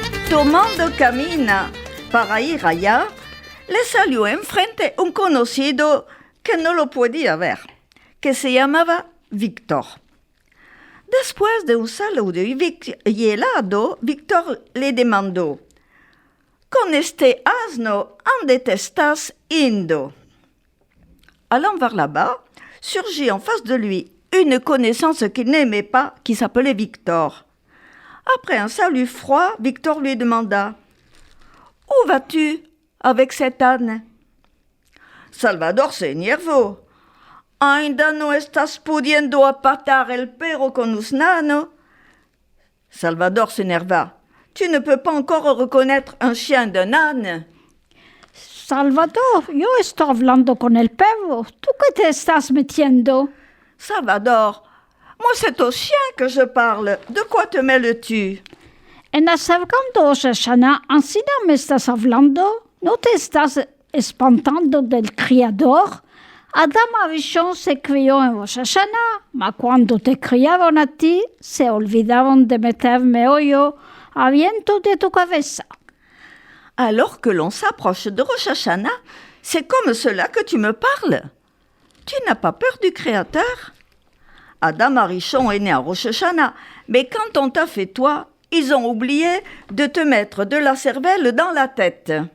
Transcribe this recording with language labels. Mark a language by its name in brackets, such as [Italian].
[Ladino] Tomando camino para ir allá, le salió enfrente un conocido que no lo podía ver, que se llamaba Víctor. Después de un saludo y helado, Víctor le demandó: «Con este asno, ¿dónde te estás indo?» [French] Allant vers là-bas, surgit en face de lui une connaissance qu'il n'aimait pas, qui s'appelait Victor. Après un salut froid, Victor lui demanda: « Où vas-tu avec cet âne ?» [Ladino] Salvador se énervó. « Ainda no estás pudiendo apartar el perro con usnano ?» [French] Salvador s'énerva. « Tu ne peux pas encore reconnaître un chien d'un âne ?» [Ladino] Salvador, yo estoy hablando con el perro. ¿Tú qué te estás metiendo? [French] Salvador, moi c'est au chien que je parle. De quoi te mêles-tu? [Ladino] En acercando Rosh Hashanah, ¿así no me estás hablando? ¿No te estás espantando del criador? Adam Arishon se crió en Rosh Hashanah, mas cuando te criaron a ti, se olvidaron de meterme hoyo a viento de tu cabeza. [French] Alors que l'on s'approche de Rosh Hashanah, c'est comme cela que tu me parles. Tu n'as pas peur du Créateur? Adam Arishon est né à Rosh Hashanah, mais quand on t'a fait toi, ils ont oublié de te mettre de la cervelle dans la tête.